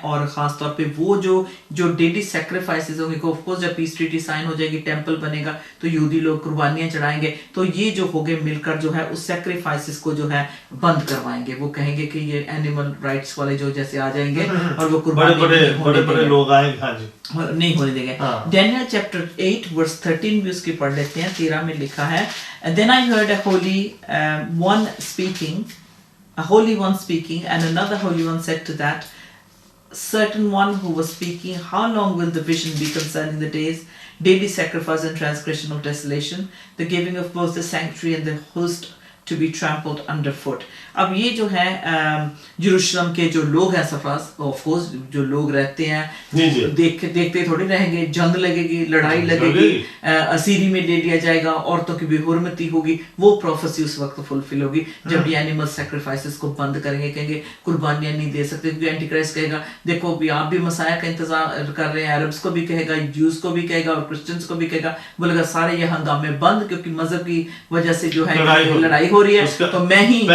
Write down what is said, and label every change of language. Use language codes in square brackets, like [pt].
[hi] और ख़ास तौर पे वो जो डेली सेक्रीफाइसेस होंगे, ऑफ कोर्स जब पीस ट्रीटी साइन हो जाएगी, टेंपल बनेगा, तो यहूदी लोग कुर्बानियां चढ़ाएंगे, तो ये जो होंगे मिलकर जो है उस सेक्रीफाइसेस को जो है बंद करवाएंगे। वो कहेंगे कि ये एनिमल राइट्स वाले जो जैसे आ जाएंगे और वो बड़े लोग आएंगे, हाँ जी, नहीं होने देंगे। डैनियल चैप्टर 8 वर्स 13 भी उसकी पढ़ लेते हैं। [en] 13 में लिखा है, then I heard a holy one speaking, a holy one speaking, and another holy one said to that certain one who was speaking, how long will the vision be concerning the days, daily sacrifice and transgression of desolation, the giving of both the sanctuary and the host to be trampled underfoot। [hi] अब ये जो है यरूशलेम के जो लोग हैं सफराज, of course जो लोग रहते हैं देखते थोड़ी रहेंगे, जंग लगेगी, लड़ाई लगेगी, असीरी में ले लिया जाएगा, औरतों की बेहुरमती होगी, वो प्रोफेसी उस वक्त फुलफिल होगी जब ये एनिमल सैक्रिफाइसेस को बंद करेंगे, कहेंगे कुर्बानियां नहीं दे सकते, क्योंकि एंटी क्राइस्ट कहेगा देखो भी आप भी मसाया का इंतजार कर रहे हैं, अरब्स को भी कहेगा, ज्यूज को भी कहेगा और क्रिश्चियंस को भी कहेगा, बोलेगा सारे ये हंगामे बंद, क्योंकि मजहब की वजह से जो है लड़ाई हो रही है, तो मैं ही